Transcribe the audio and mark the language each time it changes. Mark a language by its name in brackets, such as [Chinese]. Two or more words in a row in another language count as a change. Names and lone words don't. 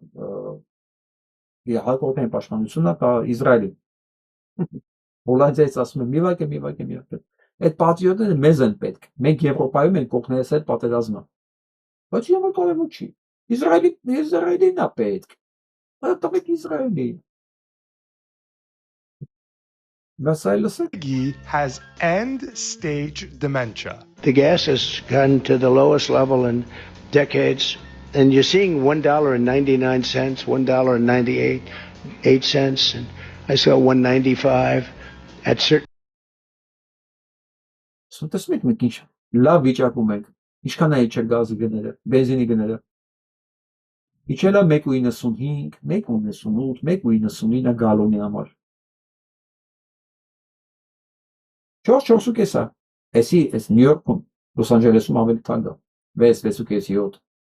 [Armenian] իր հակոբեն պաշտպանությունը տա Իսրայելին Հոլանդիայից ասում եմ մի վայր այդ պատրիոտները մեզ են պետք մենք Եվրոպայում ենք կողքներս հետ պատերազմը բայց յամա կարևոր չի Իսրայելին է պետք տվեք Իսրայելին [English] has end-stage dementia. The gas has gone to the lowest level in decades, and you're seeing $1.99, $1.98, and I saw $1.95 at certain. [Armenian] Տեսնեք մենք ինչ լավ վիճակում ենք, ինչքան է իջել գազի գները, բենզինի գները։ Իջել է 1.95, 1.98, 1.99 գալոնի համար։ 4.4 է։ Էս Նյու Յորքում, Լոս Անջելեսում ավելի թանկ է։ 6.7։